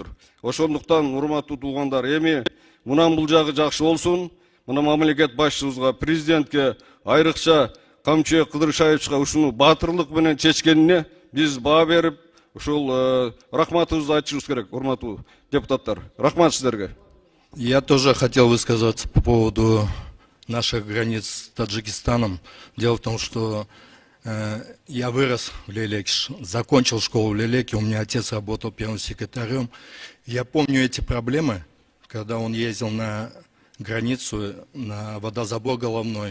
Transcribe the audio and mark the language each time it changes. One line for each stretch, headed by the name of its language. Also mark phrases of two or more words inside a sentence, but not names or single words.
Kyrgyz: Ошондуктан урматтуу туугандар, эми мунан бул жагы жакшы болсун. Мына мамлекет башчыбызга, президентке, айрыкча Камчыбек Кыдыршаевичке ушуну батырлык менен чечкенине биз баа берип, ушул рахматыбызды айтышыбыз керек, урматтуу депутаттар. Рахмат сиздерге.
Russian: Я тоже хотел высказаться по поводу наших границ с Таджикистаном. Дело в том, что я вырос в Лелеке, закончил школу в Лелеке, у меня отец работал первым секретарем. Я помню эти проблемы, когда он ездил на границу, на водозабор головной.